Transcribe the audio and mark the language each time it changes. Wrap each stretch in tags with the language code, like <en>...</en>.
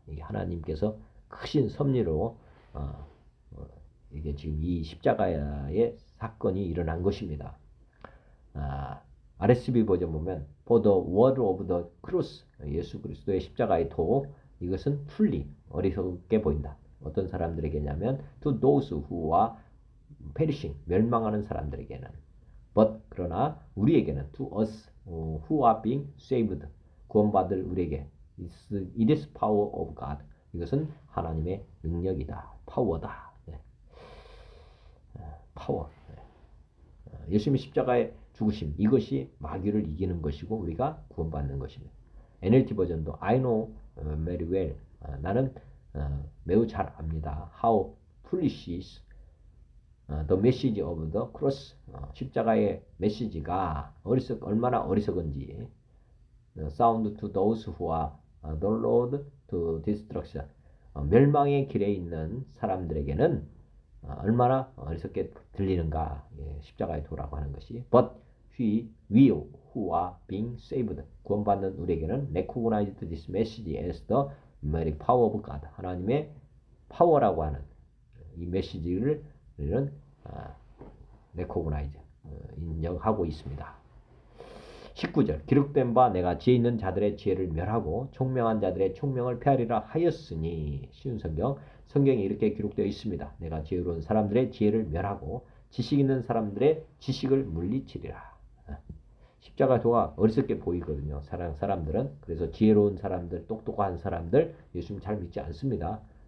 <ko>이게 하나님께서 크신 섭리로 이게 지금 이 십자가의 사건이 일어난 것입니다. RSV 버전 보면</ko> <en>For the word of the cross,</en> <ko>예수 그리스도의 십자가의 도, 이것은</ko> <en>fully,</en> <ko>어리석게 보인다. 어떤 사람들에게냐면</ko> <en>to those who are perishing,</en> <ko>멸망하는 사람들에게는,</ko> <en>but,</en> <ko>그러나 우리에게는</ko> <en>to us who are being saved,</en> <ko>구원받을 우리에게</ko> <en>it is power of God,</en> <ko>이것은 하나님의 능력이다. 파워다. 네. 파워. 네. 예수님의 십자가의 죽으심, 이것이 마귀를 이기는 것이고 우리가 구원받는 것입니다. NLT 버전도</ko> <en>I know very well,</en> <ko>나는 매우 잘 압니다.</ko> <en>How foolish is the message of the cross,</en> <ko>십자가의 메시지가 얼마나 어리석은지.</ko> <en>Sound to those who are the road to destruction,</en> <ko>멸망의 길에 있는 사람들에게는 얼마나 어리석게 들리는가. 십자가의 도라고 하는 것이.</ko> <en>But we who are being saved,</en> <ko>구원받는 우리에게는</ko> <en>recognized this message as the mighty power of God,</en> <ko>하나님의 파워라고 하는 이 메시지를 우리는</ko> <en>recognize,</en> <ko>인정하고 있습니다. 19절, 기록된 바 내가 지혜 있는 자들의 지혜를 멸하고 총명한 자들의 총명을 폐하리라 하였으니. 쉬운 성경에 이렇게 기록되어 있습니다. 내가 지혜로운 사람들의 지혜를 멸하고 지식 있는 사람들의 지식을 물리치리라. 십자가 도가 어리석게 보이거든요. 사람들은. 그래서 지혜로운 사람들, 똑똑한 사람들 예수님 잘 믿지 않습니다.</ko>